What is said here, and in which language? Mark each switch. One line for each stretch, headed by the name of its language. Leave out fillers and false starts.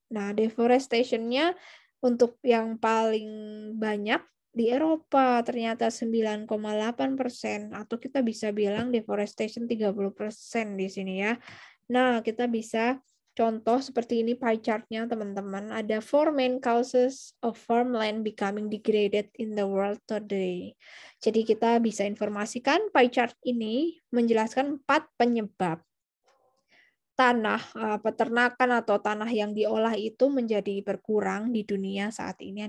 Indonesian: Nah, deforestation-nya untuk yang paling banyak di Eropa ternyata 9,8%, atau kita bisa bilang deforestation 30% di sini ya. Nah, kita bisa contoh seperti ini pie chart-nya teman-teman.
English: Ada 4 main causes of farmland becoming degraded in the world today.
Indonesian: Jadi kita bisa informasikan pie chart ini menjelaskan 4 penyebab tanah peternakan atau tanah yang diolah itu menjadi berkurang di dunia saat ini.